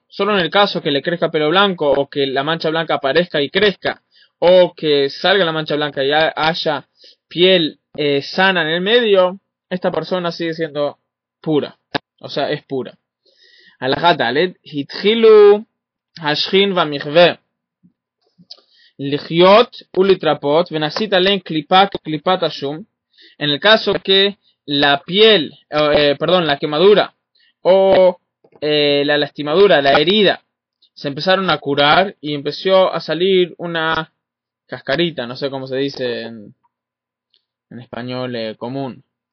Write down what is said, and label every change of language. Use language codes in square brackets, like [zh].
[es] Solo en el caso que le crezca pelo blanco o que la mancha blanca aparezca y crezca o que salga la mancha blanca y haya piel sana en el medio, esta persona sigue siendo pura, o sea, es pura. [he] הלכה ד' התחילו השכין והמכווה לחיות ולהתרפות ונעשית עליהם קליפה כקליפת השום. [es] En el caso que la piel, la quemadura o la lastimadura, la herida, se empezaron a curar y empezó a salir una cascarita, no sé cómo se dice en español común.